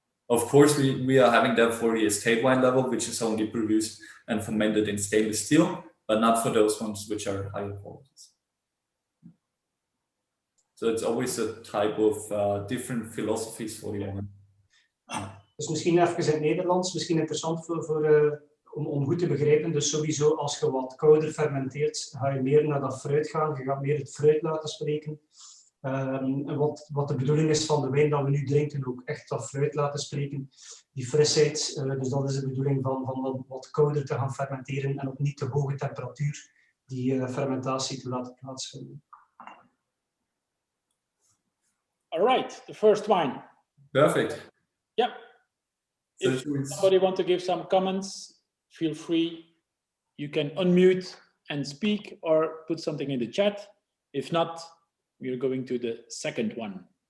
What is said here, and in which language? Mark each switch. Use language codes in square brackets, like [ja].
[en] Of course, we are having that for the estate wine level, which is only produced and fermented in stainless steel, but not for those ones which are higher qualities. So it's always a type of different philosophies for the wine. [nl] Dus misschien even in het Nederlands, misschien interessant om goed te begrijpen. Dus sowieso als je wat kouder fermenteert, ga je meer naar dat fruit gaan. Je gaat meer het fruit laten spreken. En wat de bedoeling is van de wijn dat we nu drinken, ook echt dat fruit laten spreken. Die frisheid, dus dat is de bedoeling van wat kouder te gaan fermenteren en op niet te hoge temperatuur die fermentatie te laten plaatsvinden. [en] All right, the first wine. Perfect. Yeah. So if somebody wants to give some comments, feel free. You can unmute and speak or put something in the chat. If not, we are going to the second one.